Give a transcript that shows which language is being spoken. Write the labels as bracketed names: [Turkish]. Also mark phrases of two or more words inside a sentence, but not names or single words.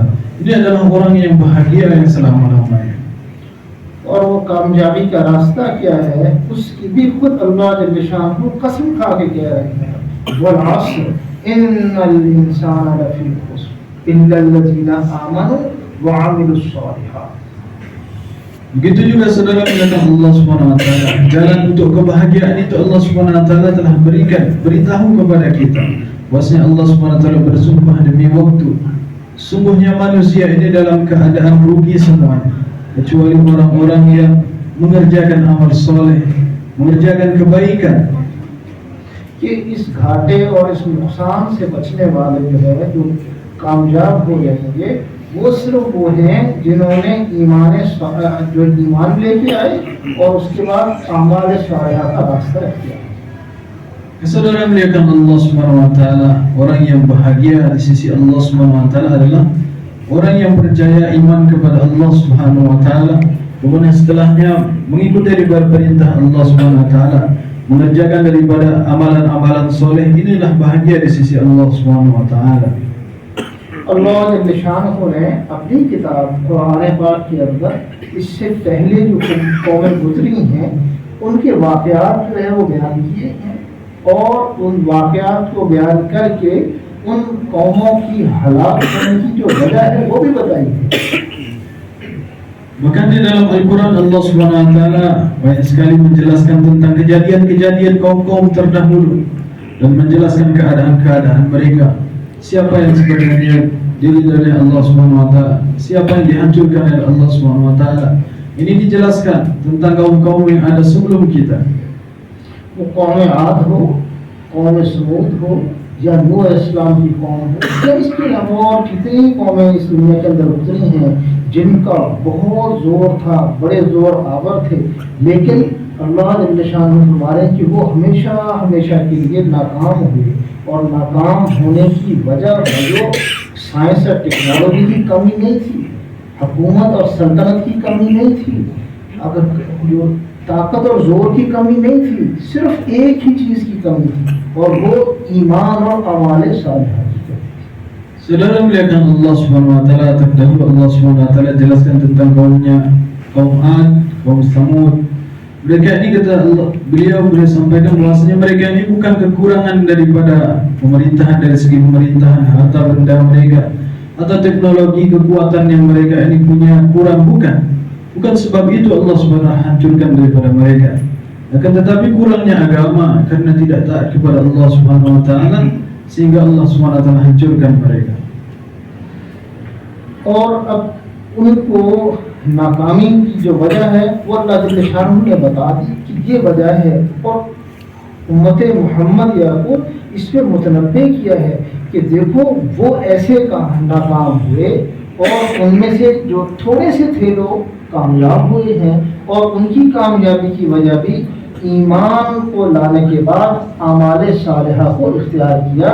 [Indonesian] Ini adalah orang yang bahagia yang selama-lamanya. [Urdu] اور وہ کامیابی کا راستہ کیا ہے، اس کی بھی خود اللہ [Arabic] جل شأنه [Urdu] قسم کھا کے کہہ رہے ہیں, [Arabic] والعصر إن الإنسان لفي خسر إلا الذين آمنوا وعملوا الصالحات. [Indonesian] Begitu juga saudara melihat Allah [Arabic] سبحانه وتعالى, [Indonesian] jalan untuk kebahagiaan itu Allah [Arabic] سبحانه وتعالى [Indonesian] telah beritahu kepada kita. Bahwasanya Allah [Arabic] سبحانه وتعالى [Indonesian] bersumpah demi waktu, sungguhnya manusia ini dalam keadaan rugi semuanya, kecuali orang-orang yang mengerjakan amal soleh, mengerjakan kebaikan. [Urdu] کہ اس گھاٹے اور اس نقصان سے بچنے والے جو ہے، جو کامیاب ہو جائیں گے، وہ صرف وہ ہیں جنہوں نے جو ایمان لیکے آئے اور اس کے بعد اعمال صالحہ کا راستہ کیا. [Indonesian] Saudara melihat Allah [Arabic] سبحانه وتعالى, [Indonesian] orang yang bahagia di sisi Allah [Arabic] سبحانه وتعالى [Indonesian] adalah orang yang percaya iman kepada Allah [Arabic] سبحانه وتعالى, [Indonesian] kemudian setelahnya mengikuti daripada perintah Allah [Arabic] سبحانه وتعالى, [Indonesian] mengerjakan daripada amalan-amalan soleh. Inilah bahagia di sisi Allah [Arabic] سبحانه وتعالى. [Urdu] اللہ [Arabic] جل شأنه [Urdu] نے اپنی کتاب قرآن پاک کے اندر اس سے پہلے جو قومیں گزری ہیں ان کے واقعات جو ہے وہ بیان کیے ہیں اور ان واقعات کو بیان کر کے ان قوموں کی ہلاک ہونے کی جو وجہ ہے وہ بھی بتائی ہے. [Indonesian] Bahkan di dalam Al-Quran Allah [Arabic] سبحانه وتعالى [Indonesian] banyak sekali menjelaskan tentang kejadian-kejadian kaum-kaum terdahulu dan menjelaskan keadaan-keadaan mereka. Siapa yang sebenarnya diri dari Allah [Arabic] سبحانه وتعالى, [Indonesian] siapa yang dihancurkan oleh Allah [Arabic] سبحانه وتعالى. [Indonesian] Ini dijelaskan tentang kaum-kaum yang ada sebelum kita. [Urdu] وہ قوم عاد ہو، قوم ثمود ہو یا نوح اسلام کی قوم ہو یا اس کے علاوہ اور کتنی قومیں اس دنیا کے اندر اتری ہیں جن کا بہت زور تھا، بڑے زور آور تھے، لیکن اللہ [Arabic] جل شأنه [Urdu] فرما رہے ہیں کہ وہ ہمیشہ ہمیشہ کے لیے ناکام ہوئے. اور ناکام ہونے کی وجہ جو سائنس اور ٹیکنالوجی کی کمی نہیں تھی، حکومت اور سلطنت کی کمی نہیں تھی، اگر جو طاقت اور زور کی کمی نہیں تھی، صرف ایک ہی چیز کی کمی تھی اور وہ ایمان اور اعمال صالحہ کی کمی. [Indonesian] Saudara melihat Allah [Arabic] سبحانه وتعالى, [Indonesian] terdahulu Allah [Arabic] سبحانه وتعالى [Indonesian] jelaskan tentang kaum Ad, kaum Samud. Mereka ini kata Allah, beliau sampaikan bahwasanya mereka ini bukan kekurangan daripada pemerintahan, dari segi pemerintahan, harta benda mereka atau teknologi, kekuatan yang mereka ini punya kurang, bukan sebab itu Allah [Arabic] سبحانه وتعالى [Indonesian] hancurkan daripada mereka. Akan tetapi kurangnya agama karena tidak taat kepada Allah [Arabic] سبحانه وتعالى [Indonesian] sehingga Allah [Arabic] سبحانه وتعالى [Indonesian] hancurkan mereka. [Urdu] اور اب ان کو ناکامی کی جو وجہ ہے وہ اللہ [Arabic] جل شأنه [Urdu] نے بتا دی کہ یہ وجہ ہے اور امت محمد کو اس پہ متنبہ کیا ہے کہ دیکھو وہ ایسے ناکام ہوئے اور ان میں سے جو تھوڑے سے تھے لوگ کامیاب ہوئے ہیں اور ان کی کامیابی کی وجہ بھی ایمان کو لانے کے بعد اعمال صالحہ کو اختیار کیا.